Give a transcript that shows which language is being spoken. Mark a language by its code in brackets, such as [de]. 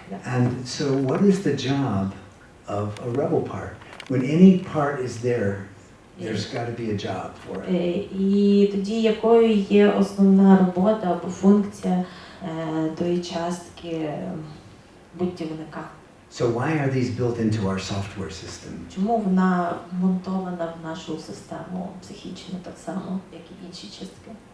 [en] And so what is the job of a rebel part? When any part is there, There's got to be a job for it. [uk] І тоді якою є основна робота або функція тої частки будівника? [en] So why are these built into our software system? [uk] Чому вона вмонтована в нашу систему психічну так само, як і інші частки?